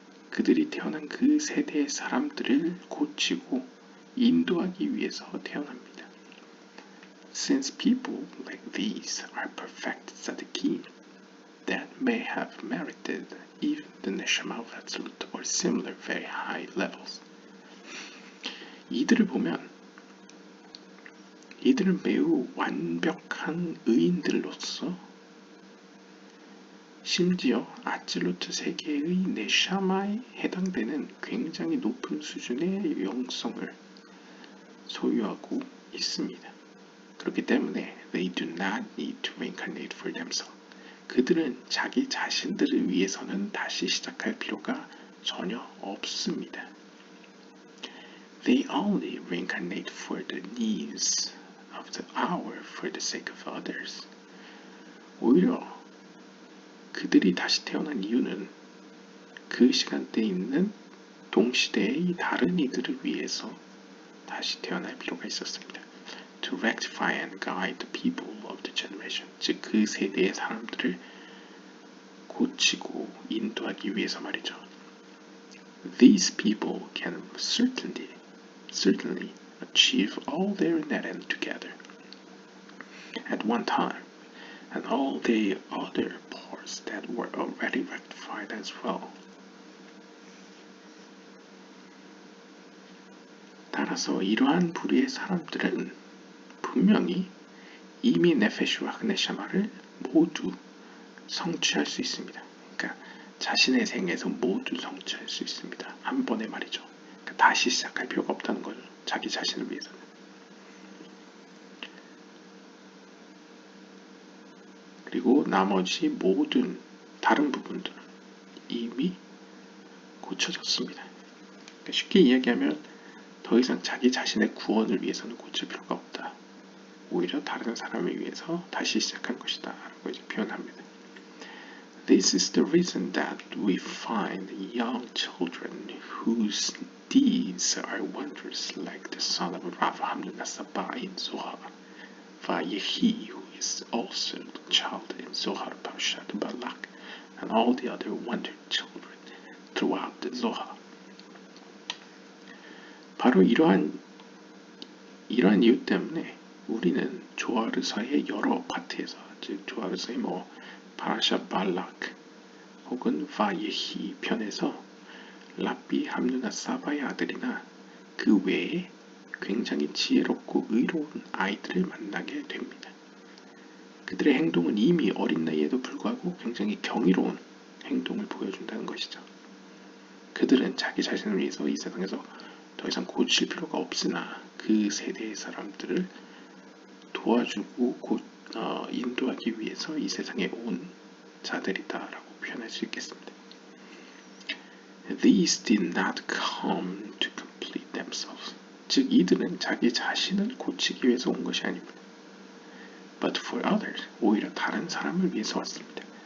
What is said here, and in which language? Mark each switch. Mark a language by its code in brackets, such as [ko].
[ko] 그들이 태어난 그 세대의 사람들을 고치고 인도하기 위해서 태어납니다. [en] Since people like these are perfect tzaddikim that may have merited even the neshama of Hatzilut or similar very high levels. [ko] 이들을 보면 이들은 매우 완벽한 의인들로서 심지어 아찔루트 세계의 네샤마에 해당되는 굉장히 높은 수준의 영성을 소유하고 있습니다. 그렇기 때문에 [en] they do not need to reincarnate for themselves. [ko] 그들은 자기 자신들을 위해서는 다시 시작할 필요가 전혀 없습니다. [en] They only reincarnate for the needs of the hour for the sake of others. [ko] 오히려 그들이 다시 태어난 이유는 그 시간대에 있는 동시대의 다른 이들을 위해서 다시 태어날 필요가 있었습니다. [en] To rectify and guide the people of the generation. [ko] 즉 그 세대의 사람들을 고치고 인도하기 위해서 말이죠. [en] These people can certainly achieve all their net together at one time, and all the other parts that were already rectified as well. [ko] 따라서 이러한 부류의 사람들은 분명히 이미 네페슈와 흑네샤마를 모두 성취할 수 있습니다. 그러니까 자신의 생에서 모두 성취할 수 있습니다. 한 번에 말이죠. 그러니까 다시 시작할 필요가 없다는 거죠. 자기 자신을 위해서는. 그리고 나머지 모든 다른 부분들은 이미 고쳐졌습니다. 그러니까 쉽게 이야기하면 더 이상 자기 자신의 구원을 위해서는 고칠 필요가 없다. 오히려 다른 사람을 위해서 다시 시작할 것이다 라고 이제 표현합니다. [en] This is the reason that we find young children whose deeds are wondrous, like the son of Rav Hamnun Asaba in Zohar, Vayehi, who is also the child in Zohar Parshat Balak, and all the other wonder children throughout the Zohar. [ko] 바로 이러한 이유 때문에 우리는 조아르서의 여러 파트에서, 즉 조아르서의 파라샤 발락 혹은 바예히 편에서 랍비 함누나 사바의 아들이나 그 외에 굉장히 지혜롭고 의로운 아이들을 만나게 됩니다. 그들의 행동은 이미 어린 나이에도 불구하고 굉장히 경이로운 행동을 보여준다는 것이죠. 그들은 자기 자신을 위해서 이 세상에서 더 이상 고칠 필요가 없으나 그 세대의 사람들을 도와주고 인도하기 위해서 이 세상에 온 자들이다라고 표현할 수 있겠습니다. [en] These did not come to complete themselves. [ko] 즉 이들은 자기 자신을 고치기 위해서 온 것이 아닙니다. [en] But for others, [ko] 오히려 다른 사람을 위해서 왔습니다.